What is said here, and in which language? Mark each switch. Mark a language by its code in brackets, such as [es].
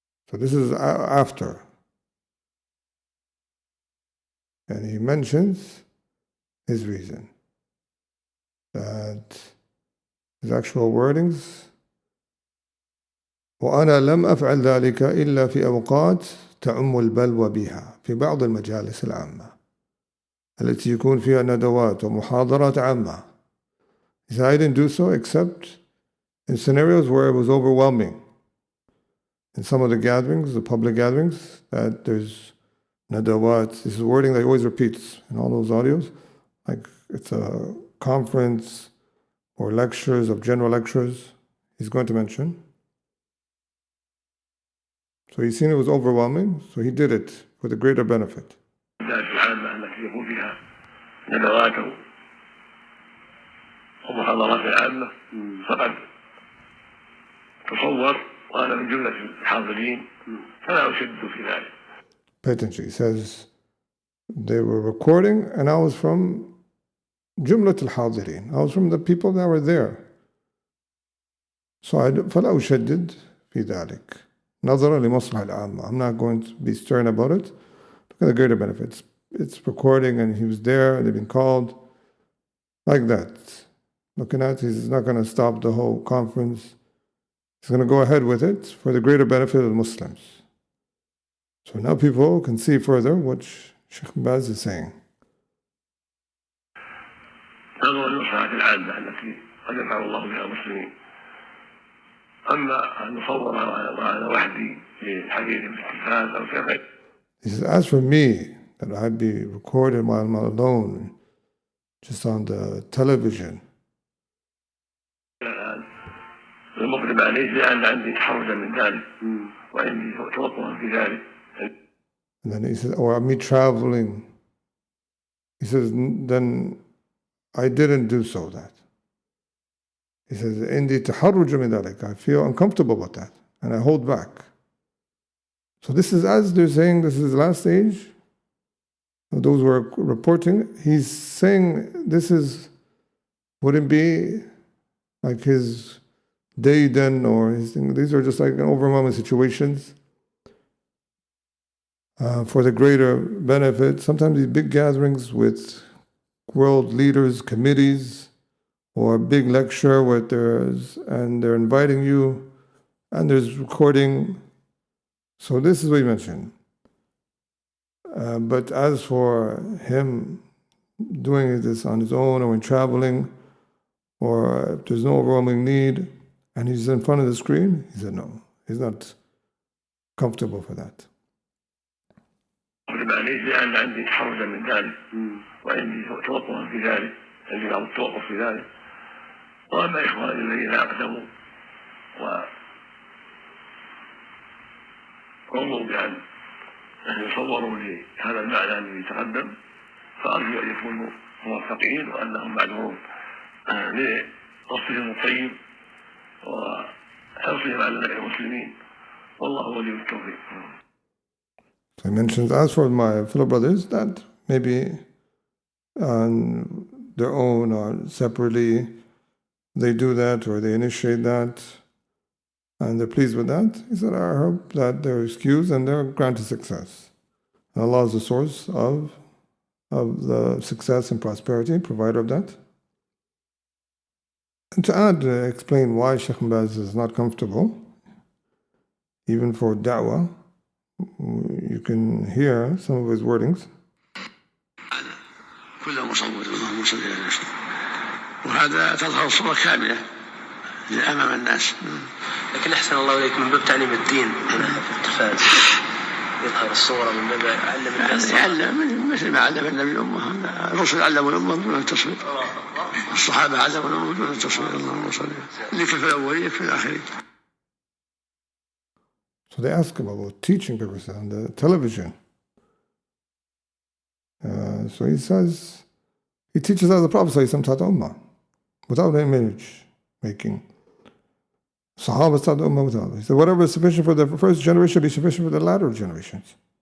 [en] So this is after. And he mentions his reason. That his actual wordings, [ar] وأنا لم أفعل ذلك إلا في أوقات تعم البلوى بها في بعض المجالس العامة التي يكون فيها ندوات ومحاضرات عامة. [en] He said, I didn't do so except in scenarios where it was overwhelming. In some of the gatherings, the public gatherings, that there's nadawat. This is wording that he always repeats in all those audios. Like it's a conference or lectures of general lectures he's going to mention. So he's seen it was overwhelming, so he did it for the greater benefit. [ar] التي يكون فيها ندوات ومحاضرات عامة فقد تصور وأنا من جملة الحاضرين فلا أشد في ذلك. [en] Pay attention. He says they were recording and I was from [ar] جملة الحاضرين. [en] I was from the people that were there. So [ar] فلا أشدد في ذلك. نظرا لمصلحة العامة. [en] I'm not going to be stern about it. Look at the greater benefits. It's recording and he was there, they've been called. Like that. Looking at, he's not going to stop the whole conference. He's going to go ahead with it for the greater benefit of the Muslims. So now people can see further what Shaykh Baz is saying. [ar] نظرا للمصلحة العامة التي قد ينفع الله بها المسلمين. أما أن نصور وأنا وحدي لحديث في التلفاز أو في غيره. [en] He says, as for me, that I'd be recorded while I'm alone, just on the television. [ar] المقدم عليه لأن عندي تحرجا من ذلك وعندي توقعا في ذلك. [en] And then he says, or me traveling. He says, then I didn't do so that. He says, [ar] عندي تحرج من ذلك. [en] I feel uncomfortable about that. And I hold back. So this is, as they're saying, this is the last stage. Those who are reporting, he's saying this wouldn't be like his day then or his thing. These are just like overwhelming situations for the greater benefit. Sometimes these big gatherings with world leaders, committees, or a big lecture where they're inviting you and there's recording. So this is what he mentioned. But as for him doing this on his own or when traveling, or if there's no overwhelming need, and he's in front of the screen, he said no, he's not comfortable for that. [ar] لأن عندي تحرجا من ذلك وعندي توقعا في ذلك عندي بعض التوقف في ذلك وأما إخواني الذين أقدموا وقالوا بأن يصوروا لي هذا المعنى الذي يتقدم فأرجو أن يكونوا موفقين وأنهم معذورون لقصدهم الطيب وحرصهم على نفع المسلمين والله ولي التوفيق. [en] So he mentions, as for my fellow brothers, that maybe on their own or separately they do that or they initiate that and they're pleased with that. He said, I hope that they're excused and they're granted success. And Allah is the source of the success and prosperity, provider of that. And to add, explain why Shaykh bin Baz is not comfortable, even for da'wah, you can hear some of his wordings. [ar] كل مصور اللهم صل على وسلم وهذا تظهر الصورة كاملة أمام الناس. لكن أحسن الله إليك من باب تعليم الدين هنا في التلفاز يظهر الصورة من باب علم الناس. يعلم مثل ما علم النبي الأمة، الرسل علموا الأمة بدون التصوير، الصحابة علموا الأمة بدون التصوير. اللهم صل اللي في الأولين في الآخرين. [en] So they ask him about teaching purposes on the television. So he says, he teaches as the Prophet taught the Ummah, without image making. Sahaba taught the Ummah without. He said, whatever is sufficient for the first generation will be sufficient for the latter generations.